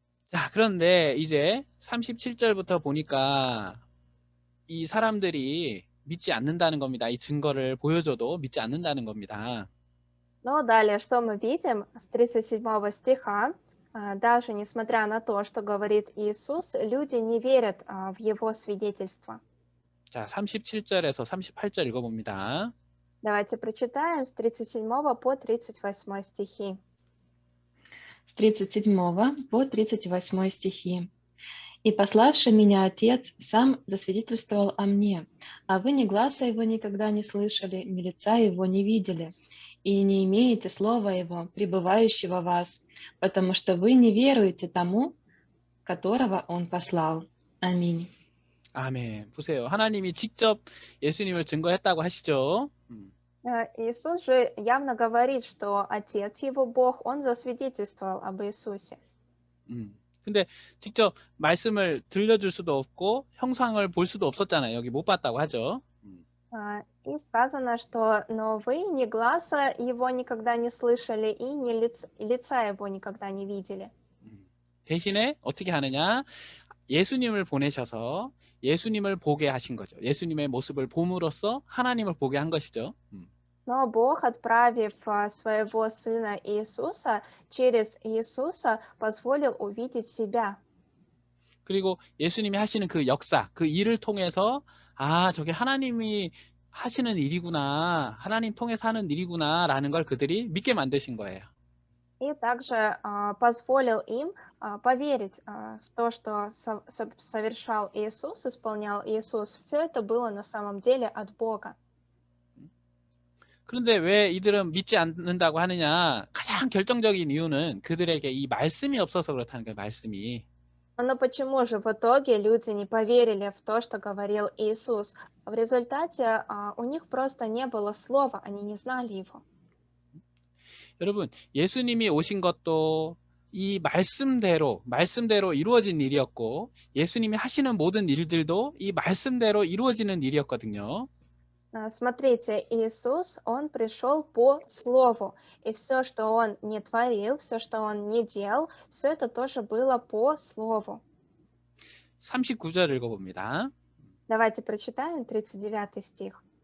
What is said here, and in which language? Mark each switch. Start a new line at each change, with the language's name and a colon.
Korean: 자, 그런데 이제 37절부터 보니까 이 사람들이 믿지 않는다는 겁니다. 이 증거를 보여줘도 믿지 않는다는 겁니다.
Russian: Но далее, что мы видим с 37 стиха, даже несмотря на то, что говорит Иисус, люди не верят в Его свидетельство.
Korean: 자, 37절에서 38절 읽어봅니다.
Russian: Давайте прочитаем с 37 по 38 стихи. С 37 по 38 стихи. «И пославший меня Отец сам засвидетельствовал о мне, а вы ни гласа его никогда не слышали, ни лица его не видели, и не имеете слова его, пребывающего в вас, потому что вы не веруете тому, которого он послал». Аминь.
Korean: 아멘. 보세요. 하나님이 직접 예수님을 증거했다고 하시죠.
Russian: Иисус же явно говорит, что Отец его Бог, Он засвидетельствовал об Иисусе.
Korean: 근데 직접 말씀을 들려줄 수도 없고 형상을 볼 수도 없었잖아요. 여기 못 봤다고 하죠.
Russian: И сказано, что «но вы ни гласа его никогда не слышали, и ни лица его никогда не видели».
Korean: 대신에 어떻게 하느냐? 예수님을 보내셔서 예수님을 보게 하신 거죠. 예수님의 모습을 봄으로써 하나님을 보게 한 것이죠.
Russian: Но Бог, отправив своего Сына Иисуса, через Иисуса позволил увидеть себя.
Korean: 그리고 예수님이 하시는 그 역사, 그 일을 통해서 아, 저게 하나님이 하시는 일이구나, 하나님 통해서 하는 일이구나 라는 걸 그들이 믿게 만드신 거예요.
Russian: И также позволил им поверить в то, что совершал Иисус, исполнял Иисус. Все это было на самом деле от Бога.
Korean: 그런데 왜 이들은 믿지 않는다고 하느냐? 가장 결정적인 이유는 그들에게 이 말씀이 없어서 그렇다는 거예요. 말씀이.
Russian: Но почему же в итоге люди не поверили в то, что говорил Иисус? В результате у них просто не было слова, они не знали его.
Korean: 여러분, 예수님이 오신 것도 이 말씀대로 이루어진 일이었고, 예수님이 하시는 모든 일들도 이 말씀대로 이루어지는 일이었거든요.
Russian: Смотрите, Иисус, Он пришел по Слову, и все, что Он не творил, все, что Он не делал, все это тоже было по Слову.
Korean: 39절 읽어봅니다.
Russian: Давайте прочитаем 39 стих.